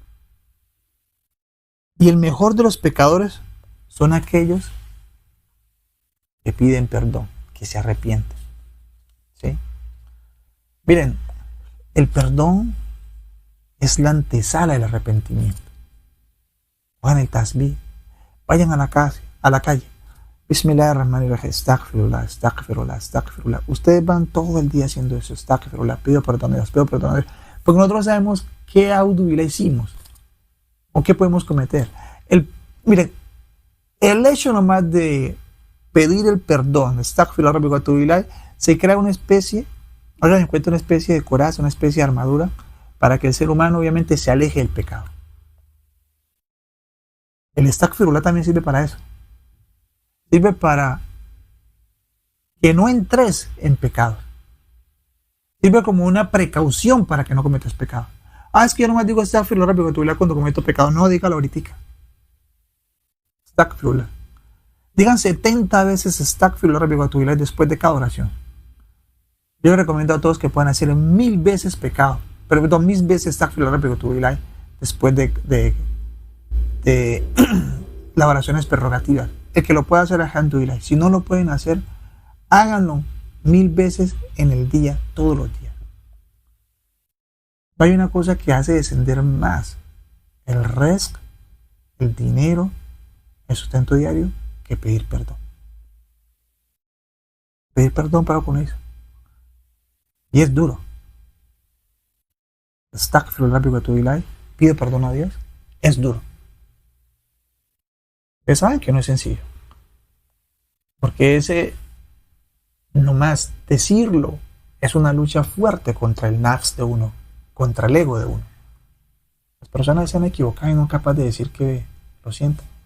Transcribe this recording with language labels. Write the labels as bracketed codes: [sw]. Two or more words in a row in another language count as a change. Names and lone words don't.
[es] Y el mejor de los pecadores son aquellos que piden perdón, que se arrepienten. ¿Sí? Miren, el perdón es la antesala del arrepentimiento. Hagan el tasbih, vayan a la calle. [ar] بسم الله الرحمن الرحيم، أستغفر الله، أستغفر الله، أستغفر الله. [es] Ustedes van todo el día haciendo eso, astaghfirullah, pido perdón a Dios, porque nosotros sabemos qué audubilá hicimos o qué podemos cometer. Miren, el hecho nomás de pedir el perdón, [ar] أستغفر الله ربي وأتوب إليه, [es] se crea una especie, hagan en cuenta, una especie de coraza, una especie de armadura para que el ser humano obviamente se aleje del pecado. El astaghfirullah también sirve para eso. Sirve para que no entres en pecado. Sirve como una precaución para que no cometas pecado. Es que yo nomás digo [ar] أستغفر الله ربي وأتوب إليه [es] cuando cometo pecado. No, dígalo ahorita. Astaghfirullah. Digan 70 veces [ar] أستغفر الله ربي وأتوب إليه [es] después de cada oración. Yo les recomiendo a todos que puedan hacer 1000 veces pecado, pero 1000 veces [ar] أستغفر الله ربي وأتوب إليه [es] después de las oraciones prerrogativas. El que lo pueda hacer, alhamdulillah. Si no lo pueden hacer, háganlo 1000 veces en el día, todos los días. No hay una cosa que hace descender más el rizq, el dinero, el sustento diario, que pedir perdón. Pedir perdón para con eso. Y es duro. [ar] أستغفر الله ربي وأتوب إليه, [es] pido perdón a Dios, es duro. Ustedes saben que no es sencillo. Porque ese, nomás decirlo, es una lucha fuerte contra el nafs de uno, contra el ego de uno. Las personas se han equivocado y no son capaces de decir que lo siento.